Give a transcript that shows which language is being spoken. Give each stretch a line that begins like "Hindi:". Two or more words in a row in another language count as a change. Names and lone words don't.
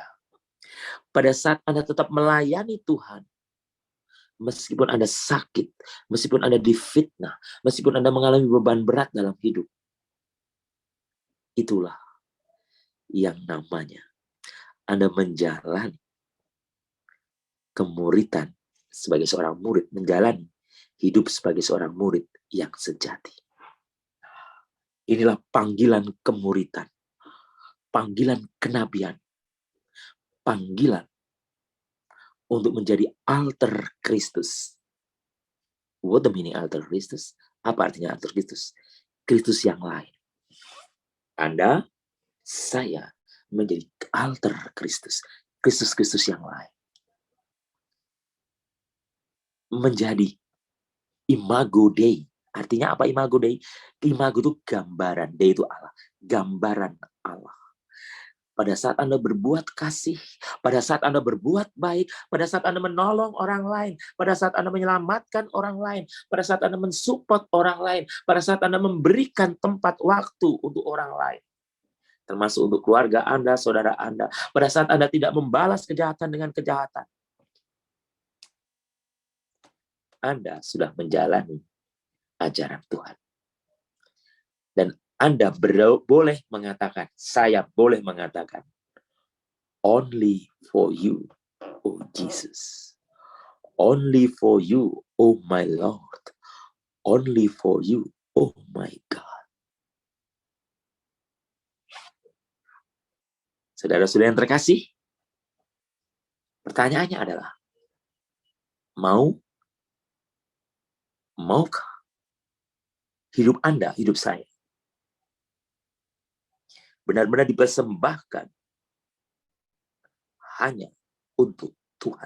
Indonesian: Pada saat Anda tetap melayani Tuhan, meskipun Anda sakit, meskipun Anda difitnah, meskipun Anda mengalami beban berat dalam hidup, itulah yang namanya Anda menjalani kemuritan sebagai seorang murid, menjalani hidup sebagai seorang murid yang sejati. Inilah panggilan kemuritan, panggilan kenabian, panggilan untuk menjadi
Latin: alter Kristus.
English: What the meaning
Latin: alter Kristus?
Indonesian: Apa artinya
Latin: alter Kristus?
Indonesian: Kristus yang lain. Anda, saya menjadi
Latin: alter Kristus.
Indonesian: Kristus yang lain. Menjadi
Latin: imago Dei.
Indonesian: Artinya apa
Latin: imago Dei?
Indonesian: Imago itu gambaran, Dei itu Allah. Gambaran Allah. Pada saat Anda berbuat kasih, pada saat Anda berbuat baik, pada saat Anda menolong orang lain, pada saat Anda menyelamatkan orang lain, pada saat Anda mensupport orang lain, pada saat Anda memberikan tempat waktu untuk orang lain, termasuk untuk keluarga Anda, saudara Anda, pada saat Anda tidak membalas kejahatan dengan kejahatan, Anda sudah menjalani ajaran Tuhan. Dan Anda boleh mengatakan, saya boleh mengatakan,
English: only for you, oh Jesus. Only for you, oh my Lord. Only for you, oh my God.
Indonesian: Saudara-saudara yang terkasih, pertanyaannya adalah, maukah hidup Anda, hidup saya, benar-benar dipersembahkan hanya untuk Tuhan?